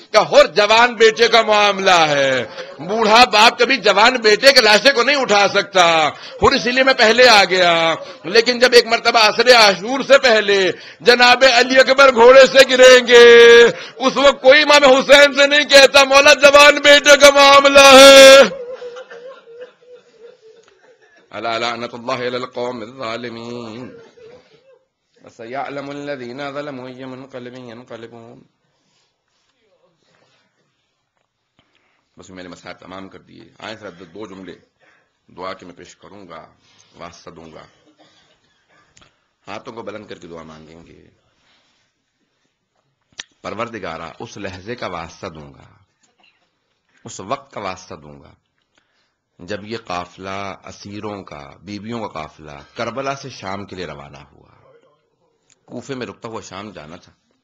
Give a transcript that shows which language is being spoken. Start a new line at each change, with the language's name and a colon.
Urdu: کہا حر جوان بیٹے کا معاملہ ہے، بوڑھا باپ کبھی جوان بیٹے کے لاشے کو نہیں اٹھا سکتا. حر اسی لیے میں پہلے آ گیا. لیکن جب ایک مرتبہ عصر عاشور سے پہلے جناب علی اکبر گھوڑے سے گریں گے، اس وقت کوئی امام حسین سے نہیں کہتا مولا جوان بیٹے کا معاملہ ہے.
Arabic: الا لعنت اللہ علی القوم الظالمین وسيعلم الذين ظلموا اي منقلب ينقلبون.
Urdu: بس میں نے مسائل تمام کر دیے. آئیں سر دو جملے دعا کے میں پیش کروں گا، واسطہ دوں گا. ہاتھوں کو بلند کر کے دعا مانگیں گے. پروردگارا اس لہجے کا واسطہ دوں گا، اس وقت کا واسطہ دوں گا جب یہ قافلہ اسیروں کا، بیویوں کا قافلہ کربلا سے شام کے لیے روانہ ہوا. کوفے میں رکتا ہوا شام جانا تھا.